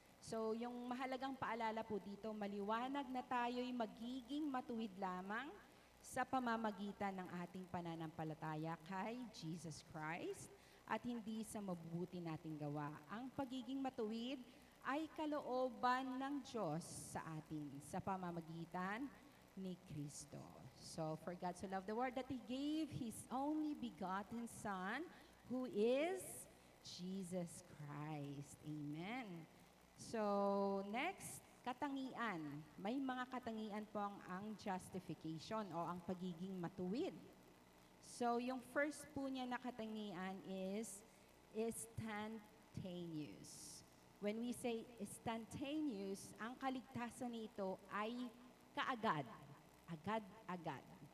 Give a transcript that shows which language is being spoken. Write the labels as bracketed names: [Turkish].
[Filipino] So yung mahalagang paalala po dito, maliwanag na tayo'y magiging matuwid lamang sa pamamagitan ng ating pananampalataya kay Jesus Christ at hindi sa mabubuti nating gawa. Ang pagiging matuwid ay kalooban ng Diyos sa atin sa pamamagitan ni Kristo. [English] So, for God so loved the world that He gave His only begotten Son, who is Jesus Christ. Amen. So, next, katangian. [Filipino] May mga katangian po ang justification o ang pagiging matuwid. So, yung first po niya na katangian is instantaneous. [English] When we say instantaneous, [Filipino] ang kaligtasan nito ay kaagad. Agad-agad.